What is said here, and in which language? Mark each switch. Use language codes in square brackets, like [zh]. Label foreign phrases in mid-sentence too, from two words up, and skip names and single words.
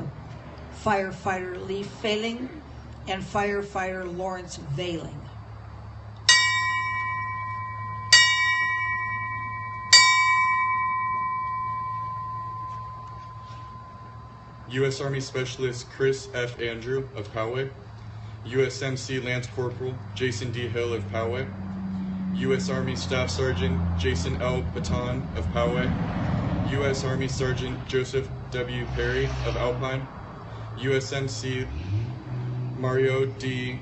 [en] Firefighter Lee Failing, and Firefighter Lawrence Veiling. U.S. Army Specialist Chris F. Andrew of Poway. USMC Lance Corporal Jason D. Hill of Poway. U.S. Army Staff Sergeant Jason L. Baton of Poway. U.S. Army Sergeant Joseph W. Perry of Alpine. USMC Mario D.